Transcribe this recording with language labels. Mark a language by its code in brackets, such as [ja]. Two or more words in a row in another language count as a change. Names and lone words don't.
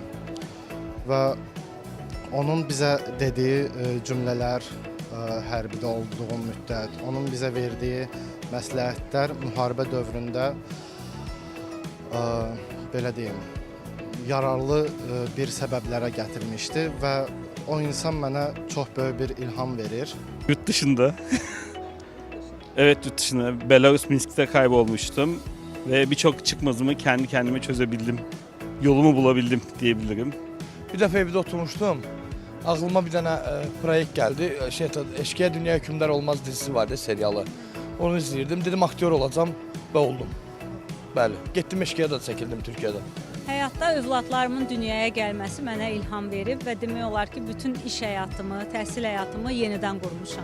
[az] Və onun bizə dediyi cümlələr, hərbidə olduğum müddət, onun bizə verdiyi məsləhətlər müharibə dövründə belə deyim, yararlı bir səbəblərə gətirmişdi və o insan mənə çox böyük bir ilham verir. [tr] Yurt dışında, evet yurt dışında, Belarus Minsk'te kaybolmuştum ve birçok çıkmazımı kendi kendime çözebildim, yolumu bulabildim diyebilirim. [az] Bir dəfə evdə oturmuşdum. Ağlıma bir dənə proyekt gəldi. Eşkıya Dünya Hükümdar Olmaz [tr] dizisi vardı, [az] serialı. Onu izləyirdim. Dedim aktyor olacağım və oldum. Bəli. Getdim Eşkıya da çəkildim Türkiyədə. Həyatda övladlarımın dünyaya gəlməsi mənə ilham verib və demək olar ki, bütün iş həyatımı, təhsil həyatımı yenidən qurmuşam.